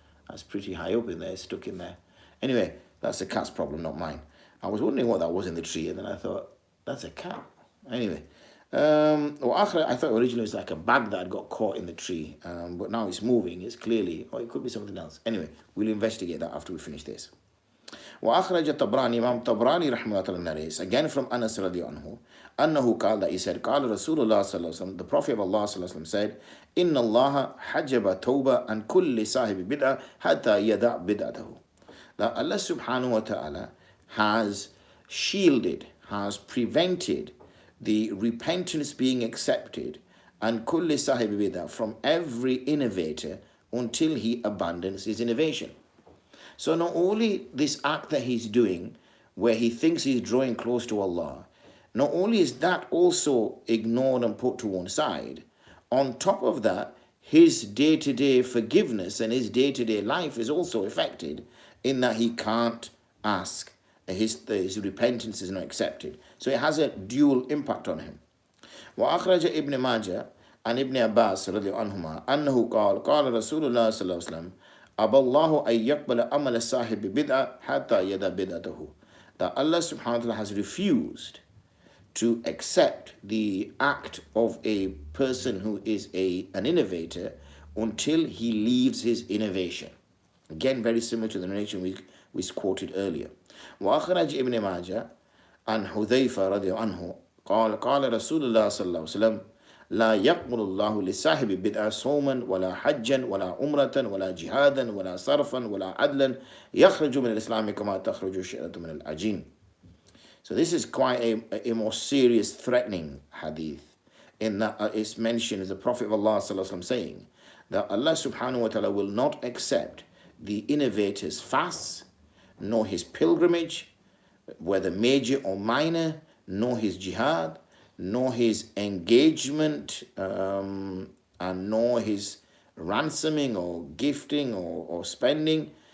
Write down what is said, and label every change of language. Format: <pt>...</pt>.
<en>That's pretty high up in there, stuck in there. Anyway, that's the cat's problem, not mine. I was wondering what that was in the tree, and then I thought, that's a cat. Anyway, I thought originally it was like a bag that had got caught in the tree, but now it's moving. It's clearly, or it could be something else. Anyway, we'll investigate that after we finish this.</en> <ar>وأخرج الطبراني, Imam Tabrani رحمه الله</ar> <en>narrates, again from Anas</en> <ar>رضي عنه, أنه قال,</ar> <en>that he said,</en> <ar>قال رسول الله صلى الله عليه وسلم,</ar> <en>the Prophet of Allah</en> <ar>صلى الله عليه وسلم</ar> <en>said,</en> <ar>إن الله حجب توبة عن كل صاحب بدعة حتى يدع بدعته.</ar> <en>That Allah subhanahu wa ta'ala has shielded, has prevented the repentance being accepted and</en> <ar>kulli sahib bidah,</ar> <en>from every innovator until he abandons his innovation. So not only this act that he's doing where he thinks he's drawing close to Allah, not only is that also ignored and put to one side, on top of that, his day-to-day forgiveness and his day-to-day life is also affected in that he can't ask. His repentance is not accepted. So it has a dual impact on him.</en> <ar>وأخرج ابن ماجه عن ابن عباس رضي عنهما أنه قال قال رسول الله صلى الله عليه وسلم أبى الله أن يقبل عمل الصاحب بدعة حتى يدع بدعته.</ar> <en>That Allah subhanahu wa ta'ala has refused to accept the act of a person who is an innovator until he leaves his innovation. Again, very similar to the narration we quoted earlier.</en> <ar>وأخرج ابن ماجه عن حذيفة رضي عنه قال قال رسول الله صلى الله عليه وسلم لا يقبل الله لصاحب بدعة صوما ولا حجا ولا عمرة ولا جهادا ولا صرفا ولا عدلا يخرج من الإسلام كما تخرج الشعرة من العجين.</ar> <en>So this is quite a more serious, threatening hadith, in that it's mentioned as the Prophet of Allah صلى الله عليه وسلم saying that Allah subhanahu wa ta'ala will not accept the innovator's fasts, nor his pilgrimage, whether major or minor, nor his jihad, nor his engagement, and nor his ransoming or gifting or spending.</en>